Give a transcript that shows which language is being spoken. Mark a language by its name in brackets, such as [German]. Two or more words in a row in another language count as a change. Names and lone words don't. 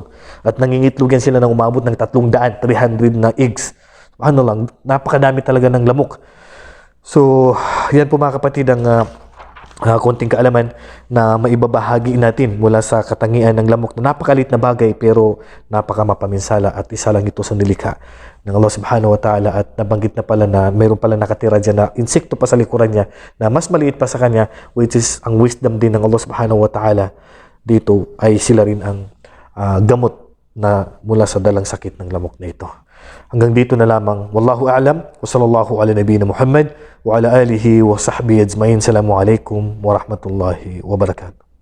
[Filipino] At nangingitlog yan sila ng umabot ng 300 na eggs. Ano lang, napakadami talaga ng lamok. So, yan po mga kapatid ang konting kaalaman na maibabahagi natin mula sa katangian ng lamok na napakalit na bagay pero napakamapaminsala at isa lang ito sa nilikha ng Allah [Arabic] سبحانه وتعالى. [Filipino] At nabanggit na pala na mayroon pala nakatira dyan na insekto pa sa likuran niya na mas maliit pa sa kanya, [English] which is [Filipino] ang wisdom din ng Allah [Arabic] سبحانه وتعالى. [Filipino] Dito ay sila rin ang gamot na mula sa dalang sakit ng lamok na ito. Hanggang dito na lamang. [Arabic] والله أعلم. وصلى الله على نبينا محمد وعلى آله وصحبه أجمعين. السلام عليكم ورحمة الله وبركاته.